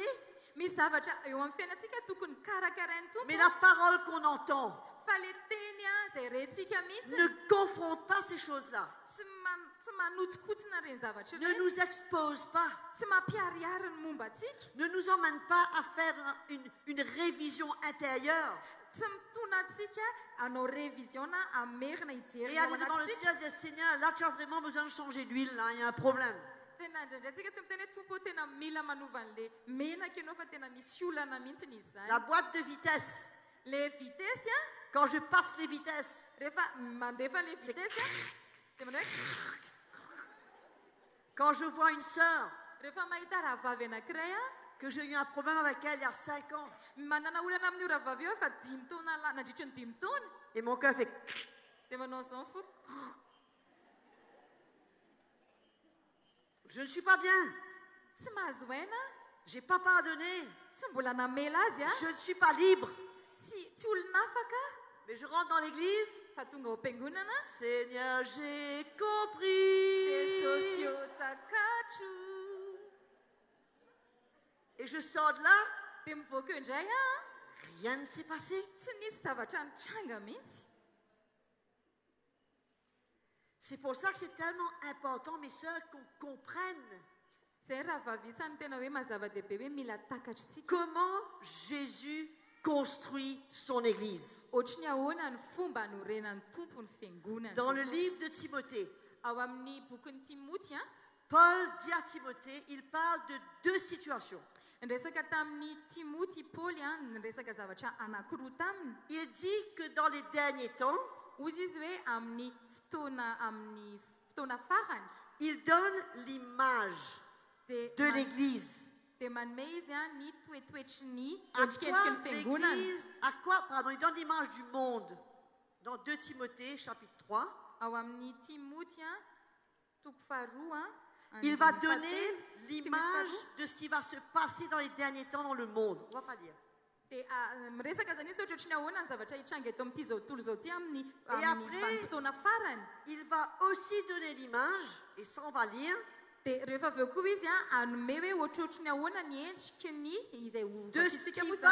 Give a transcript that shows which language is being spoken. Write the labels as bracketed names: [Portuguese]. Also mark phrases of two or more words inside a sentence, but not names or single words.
[French] Mais la parole qu'on entend ne confronte pas ces choses-là. Ne nous expose pas. Ne nous emmène pas à faire une révision intérieure. [Malagasy] tsy mitona antsika hanao révision na amerina hijery [French] Et [Malagasy] ao [French] aller devant le [Malagasy] anatintsika. [French] Seigneur et dire Seigneur, là tu as vraiment besoin de changer d'huile, là, il y a un problème. [Malagasy] Tena indraindray antsika tsy miteny hoe tompo tena mila manova an'le menaka ianao fa tena misy olana mihitsiny izy zany. [French] La boîte de vitesse. [Malagasy] Le vitesy a [French] Quand je passe les vitesses, [Malagasy] rehefa mandefa le vitesy a dia manao hoe [French] quand je vois une sœur [Malagasy] rehefa mahita rahavavy anankiray a [French] que j'ai eu un problème avec elle il y a 5 ans, [Malagasy] manana olana amin'io rahavavy eo fa 5 taona nandritra ny 5 taona [French] et mon cœur fait... [Malagasy] dia manao an'izao fo [French] Je ne suis pas bien, [Malagasy] tsy mahazo aina [French] je n'ai pas pardonné, [Malagasy] tsy mbola namela azy a [French] je ne suis pas libre. [Malagasy] tsy olona afaka [French] Mais je rentre dans l'église, [Malagasy] fa tonga ao am-piangonana [French] Seigneur, j'ai compris. [Malagasy] jesosy eo takatro [French] Et je sors de là, [Malagasy] dia mivoaka eo indray a [French] rien ne s'est passé. [Malagasy] tsy nisy zavatra nitranga mihitsy. [French] C'est pour ça que c'est tellement important, mes sœurs, qu'on comprenne [Malagasy] zay rahavavy isany tena hoe mazava-dehibe hoe mila takatritsika [French] comment Jésus construit son église. [Malagasy] ohatry ny ahoana ny fomba hanorenan'ny tompo ny fiangonana [French] Dans le livre de Timothée, [Malagasy] ao amin'ny bokin'ny timoty a [French] Paul dit à Timothée, il parle de 2 situations. [Malagasy] nyresaka tamin'ny timoty paoly a nyresaka zavatra anankiroa taminy [French] Il dit que dans les derniers temps, [Malagasy] ozy izy hoe amin'ny fotoana farany [French] il donne l'image de l'église. [Malagasy] dia manome izy a ny toetoetry ny [French] À [Malagasy] endrikendriky ny [French] quoi [Malagasy] fiangonana [French] l'église, il donne l'image du monde. Dans 2 Timothée, chapitre 3, [Malagasy] ao amin'ny timoty a toko faharoa [French] il va donner l'image de ce qui va se passer dans les derniers temps dans le monde. On va pas lire. [Malagasy] dia miresaka zany izy ohatrotry ny ahoana ny zavatra hitranga eto amin'ity zao tontolo zao ty amin'ny [French] Et après, [Malagasy] vanim-potoana farany [French] il va aussi donner l'image, et ça on va lire, [Malagasy] dia rehefa avy eo koa izy a anome hoe ohatrohatry ny ahoana ny endriky ny izay [French] de ce [Malagasy] hovatsika [French] qui [Malagasy] moa [French] va